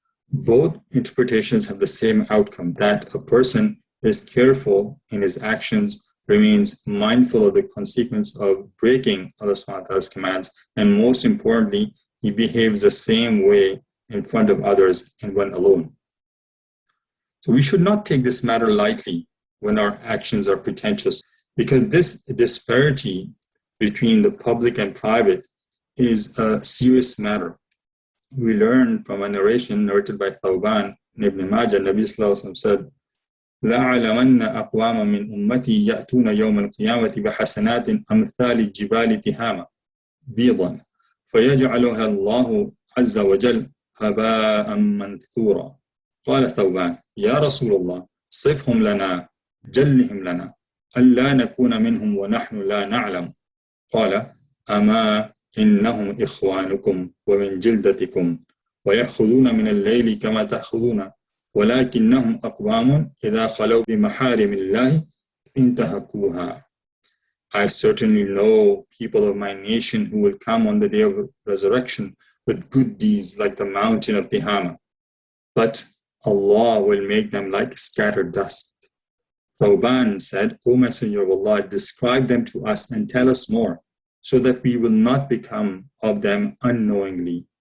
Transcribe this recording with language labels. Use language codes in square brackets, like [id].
[en] Both interpretations have the same outcome, that a person is careful in his actions, remains mindful of the consequence of breaking Allah subhanahu wa ta'ala's commands, and most importantly, he behaves the same way in front of others and when alone. So we should not take this matter lightly when our actions are pretentious, because this disparity between the public and private is a serious matter. We learn from a narration narrated by Thawban in Ibn Majah, Nabi Sallallahu Alaihi Wasallam said, [ar] لَعَلَمَنَّ أَقْوَامًا مِنْ أُمَّتِي يَأْتُونَ يَوْمَ الْقِيَامَةِ بِحَسَنَاتٍ أَمْثَالِ الجِّبَالِ تِهَامًا بيضا فيجعلها الله عز وجل هباء منثورا. قال ثوبان: يا رسول الله صفهم لنا جلهم لنا ألا نكون منهم ونحن لا نعلم. قال: أما إنهم إخوانكم ومن جلدتكم ويأخذون من الليل كما تأخذون ولكنهم أقوام إذا خلوا بمحارم الله انتهكوها. [en] I certainly know people of my nation who will come on the day of resurrection with good deeds like the mountain of Tihama, but Allah will make them like scattered dust. Thawban said, O Messenger of Allah, describe them to us and tell us more, so that we will not become of them unknowingly.